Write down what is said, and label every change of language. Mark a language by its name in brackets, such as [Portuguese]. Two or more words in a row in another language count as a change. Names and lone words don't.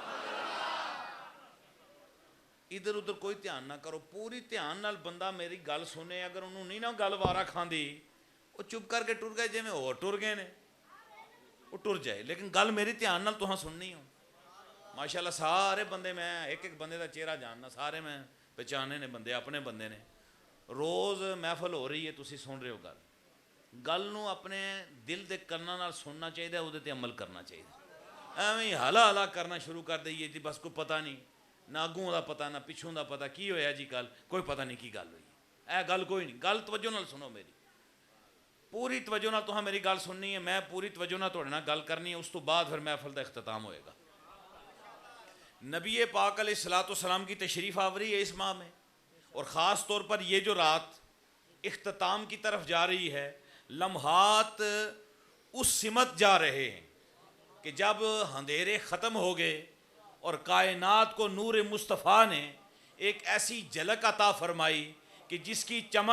[Punjabi] ادھر ادھر کوئی دھیان نہ کرو، پوری دھیان نال بندہ میری گل سنے، اگر انہوں نہیں نہ گل وارا کھاندی وہ چپ کر کے ٹر گئے جی میں اور ٹر گئے نے وہ ٹر جائے لیکن گل میری دھیان نال تہاں سننی ہو ماشاءاللہ سارے بندے میں ایک ایک بندے دا چہرہ جاننا سارے میں پہچانے نے بندے اپنے بندے نے روز محفل ہو رہی ہے تسی سن رہے ہو گل نو اپنے دل دے کناں نال سننا چاہیے اودے تے عمل کرنا چاہیے ایویں ہلا ہلا کرنا شروع کر دئیے جی بس کوئی پتہ نہیں نہ اگوں دا پتہ نہ پچھوں دا پتہ کی ہویا جی گل کوئی پتہ نہیں کی گل ہوئی اے گل کوئی نہیں گل توجہ نال سنو میری پوری توجہ نال تہاں میری گل سننی ہے میں پوری توجہ نال تہاڈے نال گل کرنی ہے اس تو بعد پھر محفل دا اختتام ہوئے گا [Urdu] نبی پاک علیہ الصلوۃ والسلام کی تشریف آوری ہے اس ماہ میں اور خاص طور پر یہ جو رات اختتام کی طرف جا رہی ہے لمحات اس سمت جا رہے ہیں کہ جب اندھیرے ختم ہو گئے اور کائنات کو نور مصطفیٰ نے ایک ایسی جھلک عطا فرمائی کہ جس کی